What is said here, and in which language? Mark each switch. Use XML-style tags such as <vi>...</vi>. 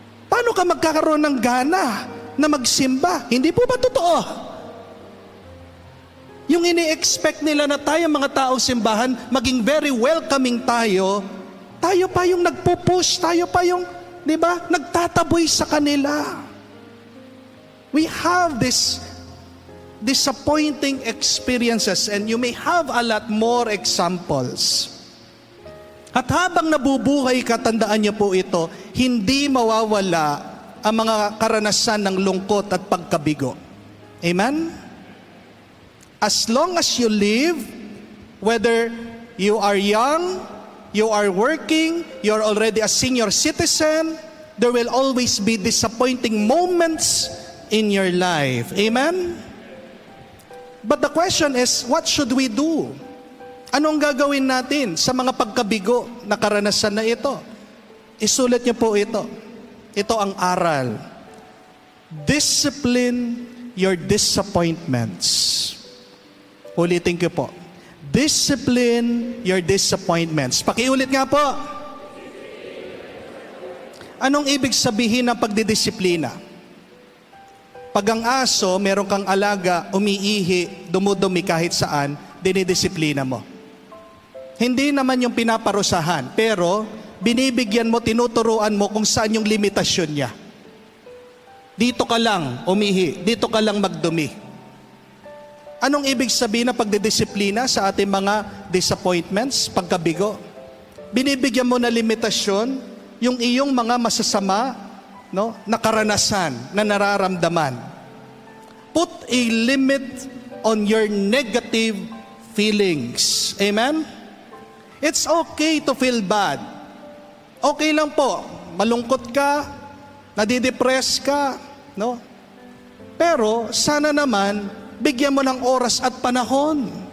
<tl>Paano ka magkakaroon ng gana na magsimba? Hindi po ba totoo? Yung ini-expect nila na tayo mga taong simbahan, maging very welcoming tayo pa yung nagpo-push, tayo pa yung, di ba, nagtataboy sa kanila.</tl> <en>We have this disappointing experiences and you may have a lot more examples.</en> <tl>At habang nabubuhay ka, tandaan niyo po ito, hindi mawawala ang mga karanasan ng lungkot at pagkabigo. Amen?</tl> <en>As long as you live, whether you are young, you are working, you are already a senior citizen, there will always be disappointing moments in your life. Amen? But the question is, what should we do?</en> <tl>Anong gagawin natin sa mga pagkabigo na karanasan na ito? Isulat niyo po ito. Ito ang aral.</tl> <en>Discipline your disappointments. Ulitin ko po. Discipline your disappointments.</en> <tl>Pakiulit nga po. Anong ibig sabihin ng pagdidisiplina? Pag ang aso, meron kang alaga, umiihi, dumudumi kahit saan, dinidisiplina mo. Hindi naman yung pinaparusahan, pero binibigyan mo, tinuturuan mo kung saan yung limitasyon niya. Dito ka lang umihi, dito ka lang magdumi. Anong ibig sabihin ng pagdidisiplina sa ating mga disappointments, pagkabigo? Binibigyan mo na limitasyon yung iyong mga masasama, no, na karanasan, na nararamdaman.</tl> <en>Put a limit on your negative feelings. Amen? It's okay to feel bad.</en> <tl>Okay lang po, malungkot ka, nadidepress ka, no? Pero sana naman, bigyan mo ng oras at panahon.</tl>